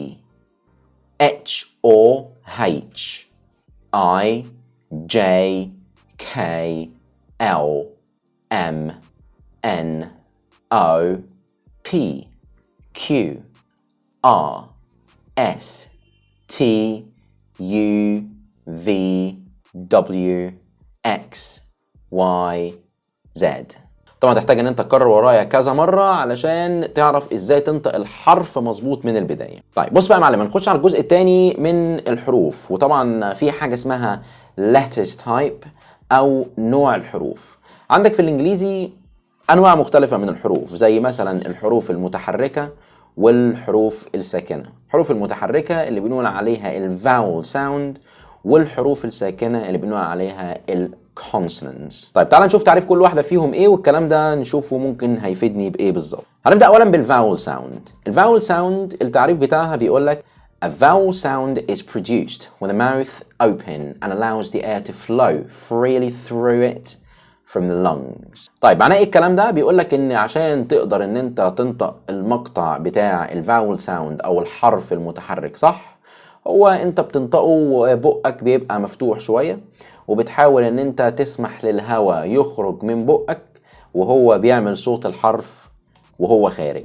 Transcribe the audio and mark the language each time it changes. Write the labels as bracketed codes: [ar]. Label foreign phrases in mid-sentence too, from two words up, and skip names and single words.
[en] H or H I J K L M N O P Q R S T U V W X Y Z. [ar] طبعا تحتاج ان انت تكرر ورايا كذا مرة علشان تعرف ازاي تنطق الحرف مظبوط من البداية. طيب بص بقى يا معلم، نخش على الجزء الثاني من الحروف. وطبعا في حاجة اسمها [en] letters type [ar] او نوع الحروف. عندك في الانجليزي انواع مختلفة من الحروف، زي مثلا الحروف المتحركة والحروف الساكنة. الحروف المتحركة اللي بنقول عليها [en] vowel sound, [ar] والحروف الساكنة اللي بنقول عليها الكونسونانتس. طيب تعال نشوف تعريف كل واحدة فيهم ايه، والكلام ده نشوفه ممكن هيفيدني بايه بالظبط. هنبدأ اولا [en] vowel sound. vowel sound [ar] التعريف بتاعها بيقول لك [en] A vowel sound is produced with the mouth open and allows the air to flow freely through it from the lungs. [ar] طيب معناه ايه الكلام ده؟ بيقول لك ان عشان تقدر ان انت تنطق المقطع بتاع [en] vowel sound [ar] او الحرف المتحرك صح، هو انت بتنطقه وبقك بيبقى مفتوح شوية، وبتحاول ان انت تسمح للهواء يخرج من بقك وهو بيعمل صوت الحرف وهو خارج.